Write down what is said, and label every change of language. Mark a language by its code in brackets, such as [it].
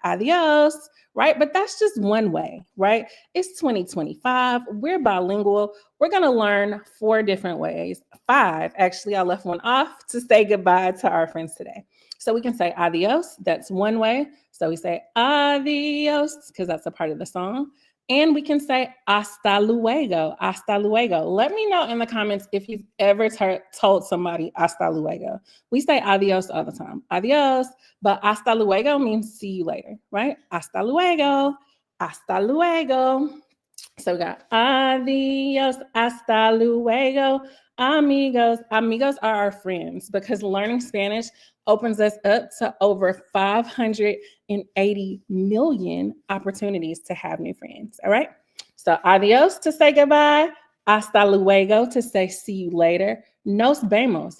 [en] Adios, right? But that's just one way, right? It's 2025. We're bilingual. We're going to learn 4 different ways. 5, actually, I left one off to say goodbye to our friends today. So we can say adios. That's one way. So we say adios because that's a part of the song. And we can say [es] hasta luego, hasta luego. [en] Let me know in the comments if you've ever told somebody [es] hasta luego. [en] We say adios all the time, adios, but [es] hasta luego [en] means see you later, right? [es] Hasta luego, hasta luego. [en] So we got [es] adios, hasta luego, amigos. [en] Amigos are our friends because learning Spanish opens us up to over 580 million opportunities to have new friends. All right. So adios to say goodbye, [es] hasta luego [en] to say see you later. [es] Nos vemos.